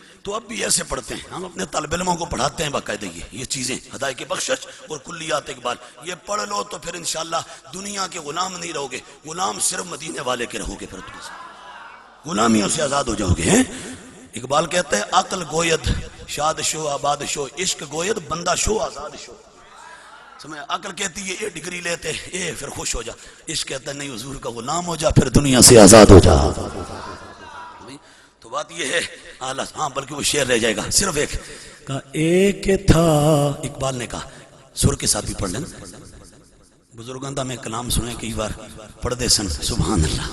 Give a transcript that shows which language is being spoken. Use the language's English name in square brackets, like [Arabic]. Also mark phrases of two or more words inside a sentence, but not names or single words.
[Urdu] تو اب بھی ایسے پڑھتے ہیں ہم، اپنے طالب علموں کو پڑھاتے ہیں باقاعدہ یہ چیزیں ہدایت بخشش اور کلیات اقبال یہ پڑھ لو تو پھر انشاءاللہ دنیا کے غلام نہیں رہو گے، غلام صرف مدینے والے کے رہو گے، پھر غلامیوں سے آزاد ہو جاؤ گے. اقبال کہتا ہے [Persian] عقل گوید شاد شو آباد شو، عشق گوید بندہ شو آزاد شو. [Urdu] سمجھ عقل کہتی ہے اے ڈگری لیتے اے پھر خوش ہو جا، عشق کہتا ہے نہیں حضور کا غلام ہو جا پھر دنیا سے آزاد ہو جا. تو بات یہ ہے اعلیٰ، ہاں بلکہ وہ شعر رہ جائے گا صرف ایک کہا ایک تھا. اقبال نے کہا سر کے ساتھ بھی پڑھ لینا، [Punjabi] بزرگاں دا میں کلام سنے کئی بار پڑھ دے سن [Arabic] سبحان اللہ.